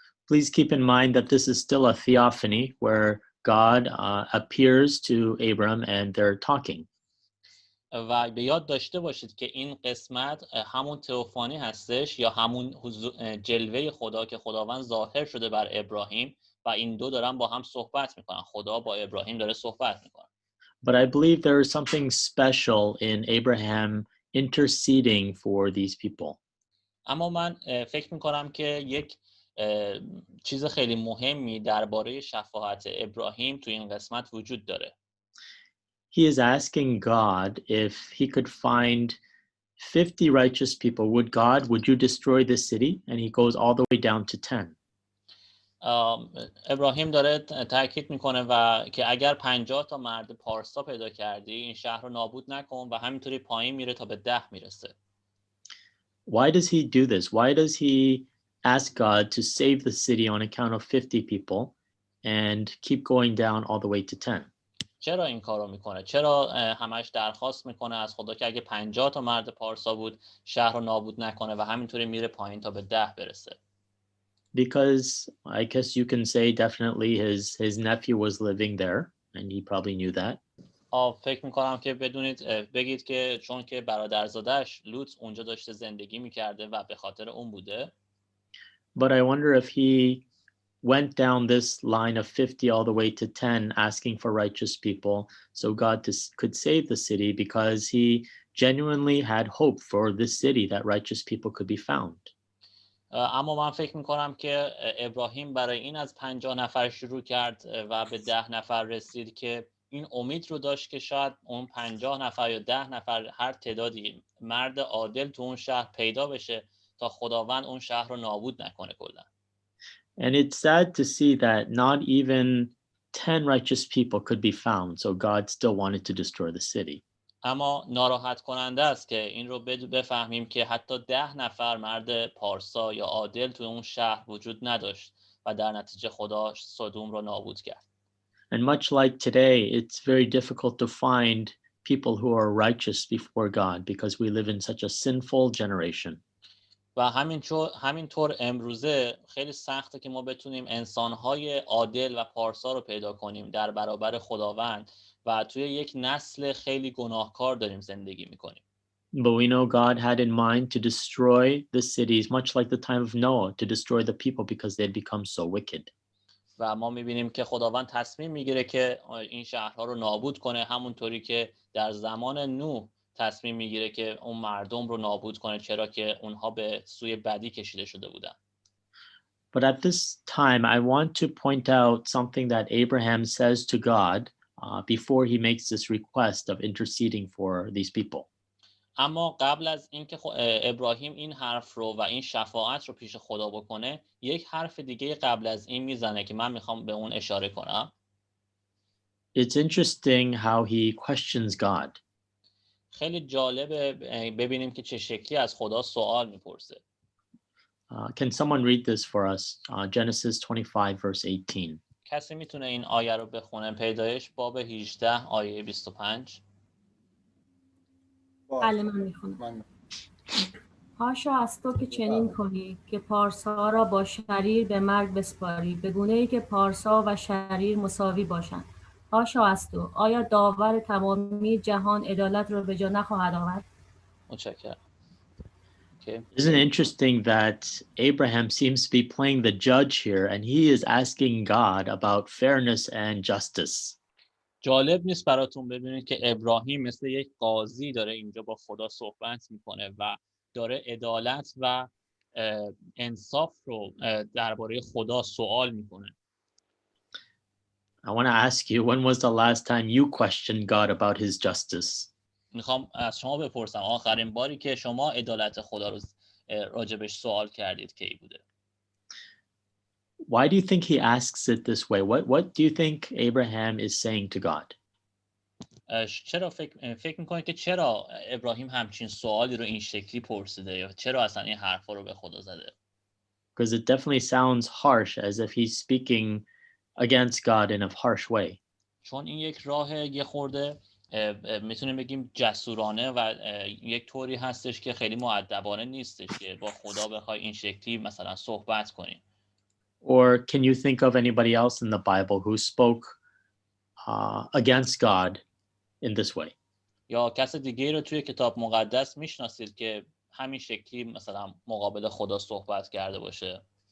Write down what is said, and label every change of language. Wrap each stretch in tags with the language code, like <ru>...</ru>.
<en>Please keep in mind that this is still a theophany where God appears to Abram and they're talking.</en> <fa>و به یاد داشته باشید که این قسمت همون تئوفانی هستش یا همون جلوه خدا که خداوند ظاهر شده بر ابراهیم و این دو دارن با هم صحبت میکنن. خدا با ابراهیم داره صحبت میکنه.</fa> <en>But I believe there is something special in Abraham interceding for these people.</en> <fa>اما من فکر میکنم که یک چیز خیلی مهمی درباره شفاعت ابراهیم تو این قسمت وجود داره.</fa> <en>He is asking God if he could find 50 righteous people. Would you destroy this city? And he goes all the way down to 10.</en> <fa>ابراهیم داره تاکید میکنه و که اگر 50 تا مرد پارسا پیدا کردی این شهر رو نابود نکن و همینطوری پایین میره تا به 10 میرسه.</fa> <en>Why does he do this? Why does he ask God to save the city on account of 50 people and keep going down all the way to 10?</en> <fa>چرا این کارو میکنه؟ چرا همش درخواست میکنه از خدا که اگه 50 تا مرد پارسا بود شهر رو نابود نکنه و همینطوری میره پایین تا به 10 برسه؟</fa> <en>Because I guess you can say definitely his nephew was living there, and he probably knew that.</en> <fa>فکر میکنم که بگید که چون که برادرزادش لوط اونجا داشته زندگی میکرده و به خاطر اون بوده.</fa> <en>But I wonder if he went down this line of 50 all the way to 10 asking for righteous people so God could save the city, because he genuinely had hope for this city that righteous people could be found.</en> <fa>اما من فکر میکنم که ابراهیم برای این از 50 نفر شروع کرد و به 10 نفر رسید که این امید رو داشت که شاید اون 50 نفر یا 10 نفر هر تعدادی مرد عادل تو اون شهر پیدا بشه تا خداوند اون شهر رو نابود نکنه کلا.</fa> <en>And it's sad to see that not even 10 righteous people could be found, so God still wanted to destroy the city.</en> <fa>اما ناراحت کننده است که این رو بفهمیم که حتی 10 نفر مرد پارسا یا عادل تو اون شهر وجود نداشت و در نتیجه خدا سدوم رو نابود کرد.</fa> <en>And much like today, it's very difficult to find people who are righteous before God because we live in such a sinful generation.</en> <fa>و همینطور امروزه خیلی سخته که ما بتونیم انسانهای عادل و پارسا رو پیدا کنیم در برابر خداوند و توی یک نسل خیلی گناهکار داریم زندگی میکنیم.</fa> <en>But we know God had in mind to destroy the cities, much like the time of Noah, to destroy the people because they had become so wicked.</en> <fa>و ما میبینیم که خداوند تصمیم میگیره که این شهرها رو نابود کنه، همونطوری که در زمان نوح تصمیم میگیره که اون مردم رو نابود کنه، چرا که اونها به سوی بدی کشیده شده بودن.</fa> <en>But at this time, I want to point out something that Abraham says to God before he makes this request of interceding for these people.</en> <fa>اما قبل از اینکه ابراهیم این حرف رو و این شفاعت رو پیش خدا بکنه، یک حرف دیگه قبل از این میزنه که من میخوام به اون اشاره کنم.</fa> <en>It's interesting how he questions God.</en> <fa>خیلی جالبه ببینیم که چه شکلی از خدا سوال میپرسه.</fa> <en>Can someone read this for us? Genesis 25 verse 18.</en> <fa>کسی میتونه این آیه رو بخونه؟ پیدایش باب 18 آیه 25. بله من میخونم. هاشا از تو که چنین کنی که پارسا را با شریر به مرگ بسپاری، به گونه‌ای که پارسا و شریر مساوی باشند. هاشا از تو، آیا داور تمامی جهان عدالت را به جا نخواهد آورد؟ متشکرم. Okay.</fa> <en>Isn't it interesting that Abraham seems to be playing the judge here, and he is asking God about fairness and justice?</en> <fa>جالب نیست براتون ببینید که ابراهیم مثل یک قاضی داره اینجا با خدا صحبت میکنه و داره عدالت و انصاف رو درباره خدا سوال میکنه.</fa> <en>I want to ask you, when was the last time you questioned God about his justice?</en> <fa>میخوام از شما بپرسم آخرین باری که شما عدالت خدا رو راجبش سوال کردید کی بوده؟</fa> <en>Why do you think he asks it this way? What do you think Abraham is saying to God?</en> <fa>چرا فکر میکنید که چرا ابراهیم همچین سوالی رو این شکلی پرسیده یا چرا اصلا این حرفا رو به خدا زده؟</fa> <en>Because it definitely sounds harsh, as if he's speaking against God in a harsh way.</en> <fa>چون این یک راه یه خورده میتونیم بگیم جسورانه و یک طوری هستش که خیلی مؤدبانه نیستش که با خدا بخوای این شکلی مثلا صحبت کنی.</fa> <en>Or can you think of anybody else in the Bible who spoke against God in this way?</en> <fa>یا کس دیگه رو توی کتاب مقدس میشناسید که همین شکلی مثلا مقابل خدا صحبت کرده باشه؟</fa>